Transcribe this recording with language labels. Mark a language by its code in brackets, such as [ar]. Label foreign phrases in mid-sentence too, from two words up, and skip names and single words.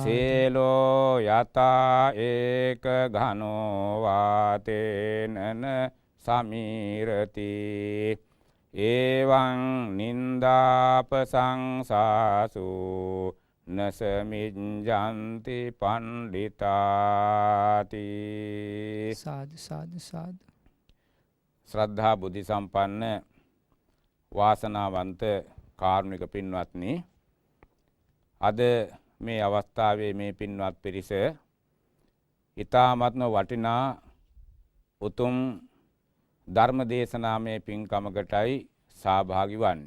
[pi] සීලෝ යතා ඒක ඝනෝ වාතේනන සමීරති. එවං නින්දාපසංසාසු නසමිඤ්ජන්ති පණ්ඩිතාති. [si] සාදු සාදු සාදු. ශ්‍රද්ධා බුද්ධ සම්පන්න වාසනාවන්ත කාරුණික පින්වත්නි, අද මේ අවස්ථාවේ මේ පින්වත් පිරිස ඊ타මත්ම වටිනා උතුම් ධර්ම දේශනාමය පින්කමකටයි සහභාගී වන්නේ.